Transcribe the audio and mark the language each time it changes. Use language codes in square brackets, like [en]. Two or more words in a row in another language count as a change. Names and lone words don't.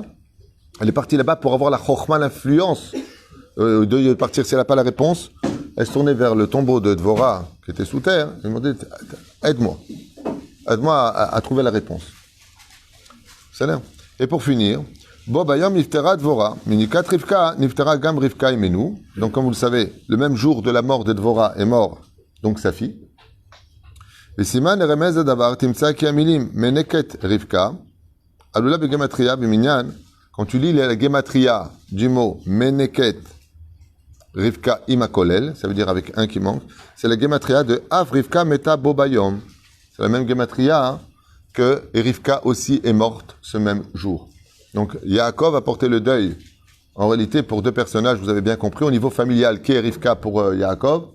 [fr] Elle est partie là-bas pour avoir la chokhma, l'influence de partir. Si elle n'a pas la réponse, elle se tournait vers le tombeau de Dvora, qui était sous terre. Elle demandait, aide-moi à trouver la réponse. C'est là. Et pour finir, [he] בו ביום נפטרה דבורה. מניקת רבקה נפטרה גם רבקה אמנו. [fr] Donc, comme vous le savez, le même jour de la mort de Dvora est mort, donc sa fille. [he] וסימן רמז דבר תמצא כי המילים מניקת רבקה. עולה בגימטריא במנין. [fr] Quand tu lis la gematria du mot [he] מניקת רבקה עם הכולל, [fr] ça veut dire avec un qui manque, c'est la gematria de [he] אף רבקה מתה בו ביום. [fr] C'est la même gematria que Rivka aussi est morte ce même jour. Donc Yaakov a porté le deuil. En réalité, pour deux personnages, vous avez bien compris, au niveau familial, qui est Rivka pour Yaakov?